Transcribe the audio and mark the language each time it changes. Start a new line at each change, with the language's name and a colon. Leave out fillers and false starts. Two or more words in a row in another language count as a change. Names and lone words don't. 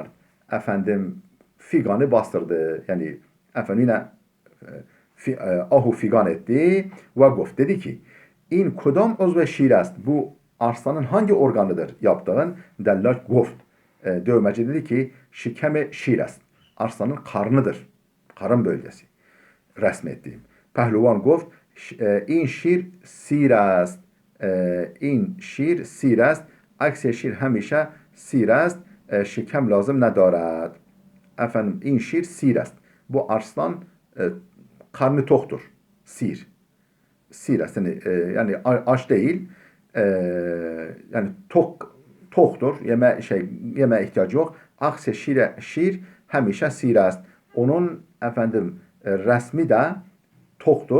Turkish: Efendim figanı bastırdı. Yani efendim yine ahu figan etti ve guft dedi ki
Persian: این کدام عضو شیر است
Turkish: bu arslanın hangi organıdır yaptığın dellak guft dövmeci dedi ki
Persian: شکم شیر است
Turkish: arslanın karnıdır karın bölgesi resmettiğim pehlivan guft
Persian: این شیر سیر است. این شیر سیر است. عکس شیر همیشه سیر است. شکم لازم ندارد. Efendim این شیر سیر است.
Turkish: Bu arslan karnı toktur. Sir.
Persian: سیر است.
Turkish: Yani aç değil. Yani toktur. Yemeğe ihtiyacı yok.
Persian: عکس شیر همیشه سیر است.
Turkish: Onun efendim resmi de toktur.